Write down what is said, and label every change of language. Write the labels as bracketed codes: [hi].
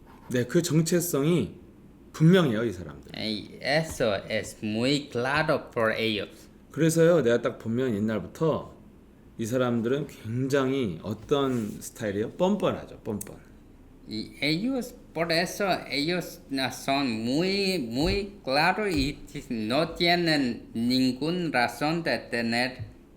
[ko] 네, 그 정체성이 분명해요, 이 사람들. [es] Y eso es muy claro por ellos. [ko] 그래서요, 내가 딱 보면 옛날부터 이 사람들은 굉장히 어떤 스타일이에요? 뻔뻔하죠, 뻔뻔. [es] Y ellos, por eso, ellos son muy claros y no tienen ninguna razón de tener